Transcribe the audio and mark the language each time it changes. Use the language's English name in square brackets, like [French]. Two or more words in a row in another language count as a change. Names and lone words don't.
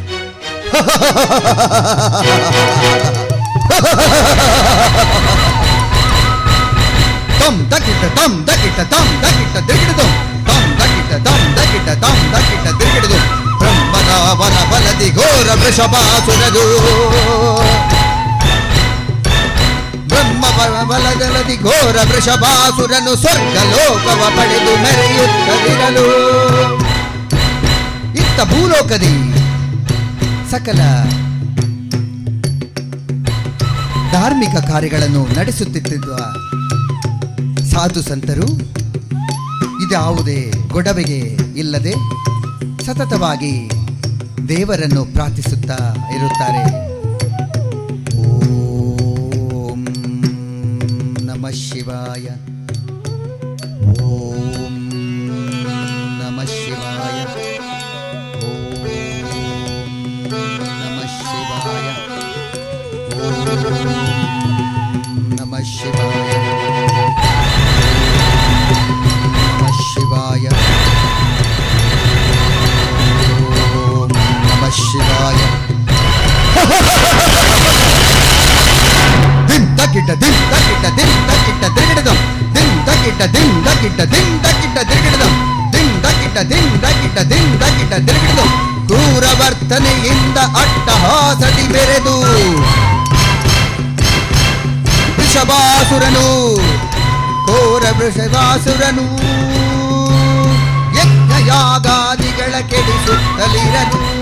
[Kannada] ತಂ ದಕಿಟ ತಂ ದಕಿಟ ತಂ ದಕಿಟ ದಿಗಿಡದು ತಂ ದಕಿಟ ತಂ ದಕಿಟ ತಂ ದಕಿಟ ದಿಗಿಡದು ಬ್ರಹ್ಮದ ವರ ಬಲದಿ ಘೋರ ವೃಷಭಾಸುರದು ಬ್ರಹ್ಮ ಬಲದಿ ಘೋರ ವೃಷಭಾಸುರನು ಸ್ವರ್ಗ ಲೋಕವ ಪಡೆದು ಮೆರೆಯುತ್ತಲಿರಲು ಇತ್ತ ಭೂಲೋಕದಿ ಸಕಲ ಧಾರ್ಮಿಕ ಕಾರ್ಯಗಳನ್ನು ನಡೆಸುತ್ತಿದ್ದ ಸಾಧು ಸಂತರು ಇದ್ಯಾವುದೇ ಗೊಡವೆಗೆ ಇಲ್ಲದೆ ಸತತವಾಗಿ ದೇವರನ್ನು ಪ್ರಾರ್ಥಿಸುತ್ತಾ ಇರುತ್ತಾರೆ. [Sanskrit] ಓಂ ನಮಃ ಶಿವಾಯ, ಓಂ ನಮಃ ಶಿವಾಯ, ಓಂ ನಮಃ ಶಿವಾಯ, ಓಂ ನಮಃ ಶಿವಾಯ, ನಮಃ ಶಿವಾಯ, ಓಂ ನಮಃ ಶಿವಾಯ. ದಿಂ ತಕ್ಕಿಟ್ಟ ದಿಂ ತಕ್ಕಿಟ್ಟ ದಿಂ ತಕ್ಕಿಟ್ಟ ದಿಗಿಡದಂ ದಿಂ ತಕ್ಕಿಟ್ಟ ದಿಂ ತಕ್ಕಿಟ್ಟ ದಿಂ ತಕ್ಕಿಟ್ಟ ದಿಗಿಡದಂ ದಿಂ ತಕ್ಕಿಟ್ಟ ದಿಂ ತಕ್ಕಿಟ್ಟ ದಿಂ ತಕ್ಕಿಟ್ಟ ದಿಗಿಡದಂ [Kannada] ಕ್ರೂರ ವರ್ತನೆಯಿಂದ ಅಟ್ಟಹಾಸದಿ ಬೆರೆದು ವೃಷಭಾಸುರನು ಘೋರ ವೃಷಭಾಸುರನು ಯಜ್ಞಯಾಗಾದಿಗಳ ಕೆಡಿಸುತ್ತಲಿರನು.